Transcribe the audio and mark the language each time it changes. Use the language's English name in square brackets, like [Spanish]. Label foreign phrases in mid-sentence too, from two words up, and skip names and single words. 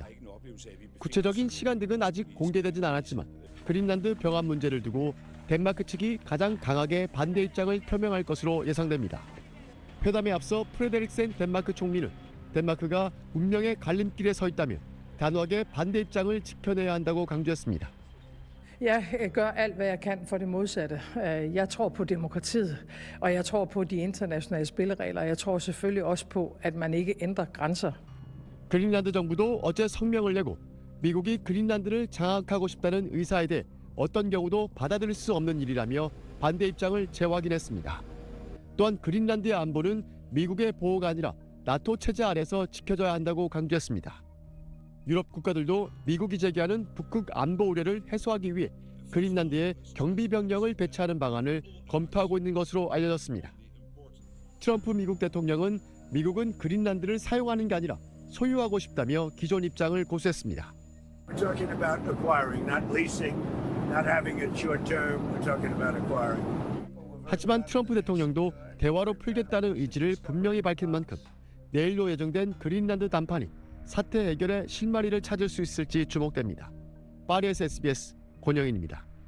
[Korean] 구체적인 시간 등은 아직 공개되진 않았지만 그린란드 병합 문제를 두고 덴마크 측이 가장 강하게 반대 입장을 표명할 것으로 예상됩니다. 회담에 앞서 프레데릭센 덴마크 총리는 덴마크가 운명의 갈림길에 서 있다며 단호하게 반대 입장을 지켜내야 한다고 강조했습니다. [Danish] Jeg gør alt, hvad jeg kan for det modsatte. Jeg tror på demokratiet, og jeg tror på de internationale spilleregler. Jeg tror selvfølgelig også på, at man ikke ændrer grænser. [Korean] 그린란드 정부도 어제 성명을 내고 미국이 그린란드를 장악하고 싶다는 의사에 대해 어떤 경우도 받아들일 수 없는 일이라며 반대 입장을 재확인했습니다. 또한 그린란드의 안보는 미국의 보호가 아니라 나토 체제 아래서 지켜져야 한다고 강조했습니다. 유럽 국가들도 미국이 제기하는 북극 안보 우려를 해소하기 위해 그린란드에 경비병력을 배치하는 방안을 검토하고 있는 것으로 알려졌습니다. 트럼프 미국 대통령은 미국은 그린란드를 사용하는 게 아니라 소유하고 싶다며 기존 입장을 고수했습니다. [English] We're talking about acquiring, not leasing, not having it short term. We're talking about acquiring. [Korean] 하지만 트럼프 대통령도 대화로 풀겠다는 의지를 분명히 밝힌 만큼 내일로 예정된 그린란드 담판이 사태 해결의 실마리를 찾을 수 있을지 주목됩니다. 파리에서 SBS 권영인입니다.